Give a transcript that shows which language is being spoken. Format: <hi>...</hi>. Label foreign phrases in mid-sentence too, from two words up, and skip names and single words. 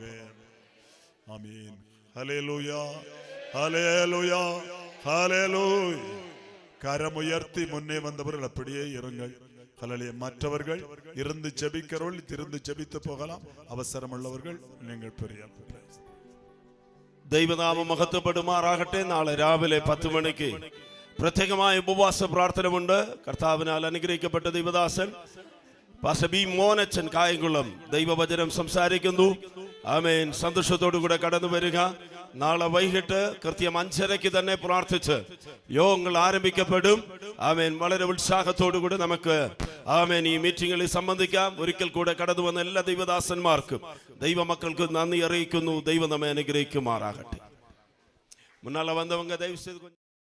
<ta>ஆமென். ஹல்லேலூயா, ஹல்லேலூயா, ஹல்லேலூயா. கரமுயர்த்தி முன்னே வந்தவர்கள் அப்படியே இருங்கள். ஹல்லேலூயா. மற்றவர்கள் இருந்து ஜெபிக்கிறவர்கள் திருந்து ஜெபித்து போகலாம். அவசரம் உள்ளவர்கள் நீங்கள் பெரிய</ta> <ml>ദൈവനാമം മഹത്വപ്പെടുമാറാകട്ടെ. നാളെ രാവിലെ 10 മണിക്ക് പ്രത്യേകമായ ഉപവാസ പ്രാർത്ഥനയുണ്ട്. കർത്താവിനാൽ അനുഗ്രഹിക്കപ്പെട്ട ദൈവദാസൻ പാസ്റ്റർ ബി മോനച്ചൻ കായംകുളം ദൈവവചനം സംസാരിക്കുന്നു. ആമേൻ. സന്തോഷത്തോടു കൂടെ കടന്നു വരിക. നാളെ വൈകിട്ട് കൃത്യം 5:30 തന്നെ പ്രാർത്ഥിച്ച് യോഗങ്ങൾ ആരംഭിക്കപ്പെടും. ആമേൻ. വളരെ ഉത്സാഹത്തോടു കൂടി നമുക്ക് ആമേൻ ഈ മീറ്റിംഗിൽ സംബന്ധിക്കാം. ഒരിക്കൽ കൂടെ കടന്നു വന്ന എല്ലാ ദൈവദാസന്മാർക്കും ദൈവമക്കൾക്കും നന്ദി അറിയിക്കുന്നു. ദൈവം നമ്മെ അനുഗ്രഹിക്കുമാറാകട്ടെ. മുന്നാലെ വന്നവங்க</ml> <ta>தயவு செய்து</ta>